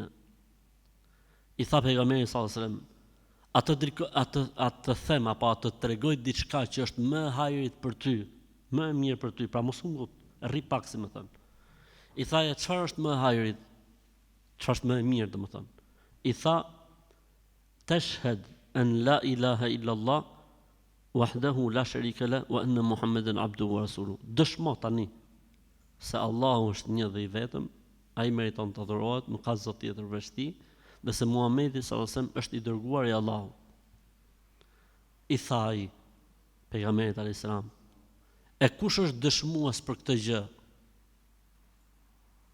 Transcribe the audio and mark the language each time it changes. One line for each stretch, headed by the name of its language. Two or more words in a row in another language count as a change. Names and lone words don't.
Albanian: I tha pejgamberi
Arabic: صلى الله عليه وسلم:
Albanian: atë them apo atë tregoj diçka që është më e hajrit për ty, më e mirë për ty, pra mos u ngut, rri pak, si më thën. I tha: çfarë është më e hajrit? Çfarë është më e mirë, domethënë? I tha:
Arabic: تشهد أن لا إله إلا الله وحده لا شريك له وأن محمدا عبده ورسوله.
Albanian: Dëshmo tani se Allahu është një dhe i vetëm, ai meriton të adhurohet, nuk ka zot tjetër veç tij, dhe se Muhamedi
Arabic: صلى الله عليه وسلم
Albanian: është i dërguar i Allahut. I tha ai pejgamberit
Arabic: عليه السلام:
Albanian: e kush është dëshmues për këtë gjë?